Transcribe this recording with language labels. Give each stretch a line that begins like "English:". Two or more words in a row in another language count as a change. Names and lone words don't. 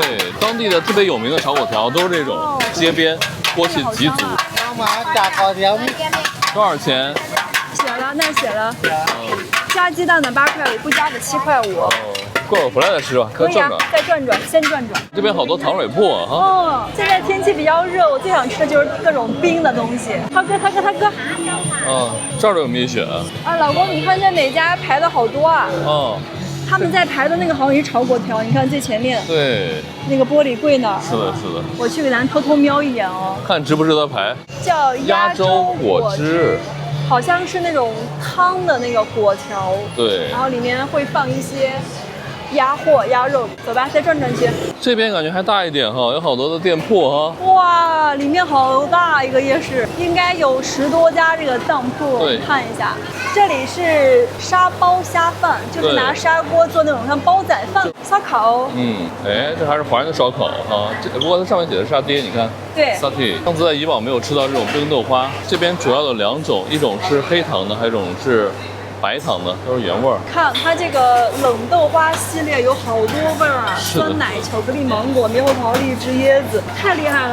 Chinese: 對，當地的特別有名的炒粿條都是這種街邊，鍋氣極足。多少錢？寫了，那寫了。加雞蛋的8塊5，不加的7塊5。過會兒回來再吃吧，可以啊，再轉轉，先轉轉。這邊好多糖水鋪啊，哈。哦，現在天氣比較熱，我最想吃的就是各種冰的東西。他哥。這兒都有蜜雪。啊，老公，你看這每家排的好多啊。哦， 他們在排的那個好像是炒粿条，你看最前面。对。那个玻璃柜那儿。是的，是的。我去给咱偷偷瞄一眼哦。看值不值得排？叫鸭粥果汁。好像是那种汤的那个粿条。对。然後裡面會放一些鴨貨、鴨肉。走吧，再轉轉去。這邊感覺還大一點哈，有好多的店鋪哈。哇，裡面好大一個夜市，應該有10多家這個當鋪。我們看一下，這裡是沙包蝦飯，就是拿砂鍋做那種像煲仔飯、燒烤。哎，這還是華人的燒烤啊。不過它上面寫的是沙爹，你看。對。沙爹。上次在以往沒有吃到這種冰豆花，這邊主要有2種，一種是黑糖的，還有一種是白糖的，都是原味兒。看它這個冷豆花系列有好多味兒啊，酸奶、巧克力、芒果、獼猴桃、荔枝、椰子，太厲害了！